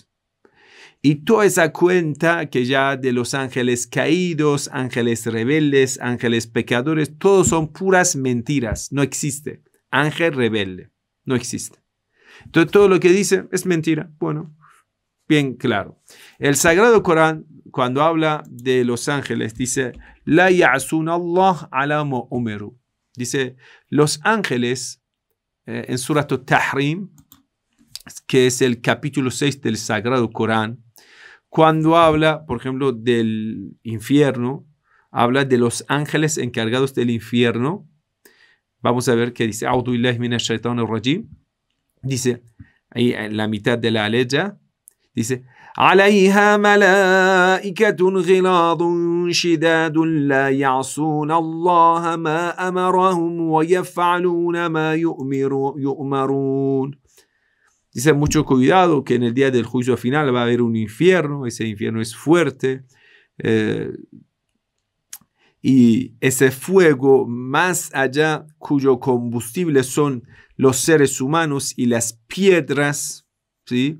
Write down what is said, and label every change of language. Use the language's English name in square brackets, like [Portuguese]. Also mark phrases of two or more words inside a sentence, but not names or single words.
[Spanish] Y toda esa cuenta que ya de los ángeles caídos, ángeles rebeldes, ángeles pecadores, todos son puras mentiras. No existe. Ángel rebelde. No existe. Entonces, todo lo que dice es mentira. Bueno, bien claro. El Sagrado Corán, cuando habla de los ángeles, dice, [Arabic] لا يعصون الله على ما أمروا. [Spanish] Dice, los ángeles, en Surat Tahrim, que es el capítulo 6 del Sagrado Corán, cuando habla, por ejemplo, del infierno, habla de los ángeles encargados del infierno. Vamos a ver qué dice. [Arabic] أعوذ بالله من الشيطان الرجيم. [Spanish] Dice, ahí en la mitad de la aleya, dice, [Arabic] عَلَيْهَا مَلَائِكَةٌ غِلَاظٌ شِدَادٌ لَا يَعْصُونَ اللَّهَ مَا أَمَرَهُمْ وَيَفْعَلُونَ مَا يُؤْمَرُونَ. [Spanish] Dice, mucho cuidado que en el día del juicio final va a haber un infierno. Ese infierno es fuerte. Y ese fuego más allá, cuyo combustible son los seres humanos y las piedras, ¿sí?